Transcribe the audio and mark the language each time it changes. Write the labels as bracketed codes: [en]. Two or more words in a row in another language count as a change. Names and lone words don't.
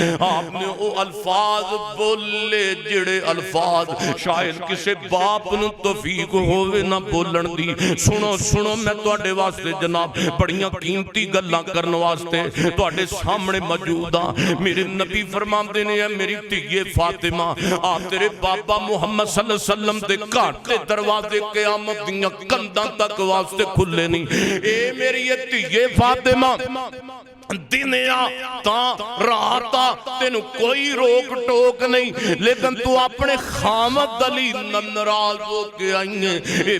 [pa] آپنے او الفاظ بولے جیہڑے الفاظ شاید کسی باپ نوں توفیق ہووے نہ بولن دی. سنو سنو میں تہاڈے واسطے جناب بڑیاں قیمتی گلاں کرن واسطے تہاڈے سامنے موجود ہاں. میرے نبی فرماندے نے میری دھیئے فاطمہ آپ تیرے بابا محمد [ar] صلى الله عليه وسلم [pa] دے گھر دے دروازے قیامت دیاں کندھاں تک واسطے کھلے نہیں. اے میری دھیئے فاطمہ دن آ رات آ تینوں کوئی روک ٹوک نہیں، لیکن توں اپنے خاوند علی ناراض ہو کے آئی ایں.